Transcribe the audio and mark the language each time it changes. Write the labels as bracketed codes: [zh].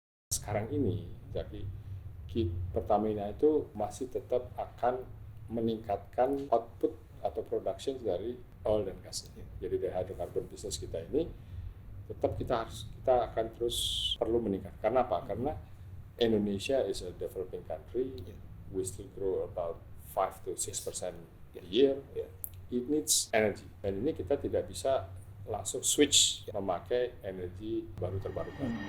[id] sekarang ini, jadi Pertamina itu masih tetap akan meningkatkan output atau production dari oil dan gas. Jadi dari hydrocarbon business kita ini tetap kita akan terus perlu meningkat. Karena apa? Karena [en] Indonesia is a developing country. We still grow about 5 to 6% a year. It needs energy. [id] Dan ini kita tidak bisa langsung switch memakai energi baru terbarukan.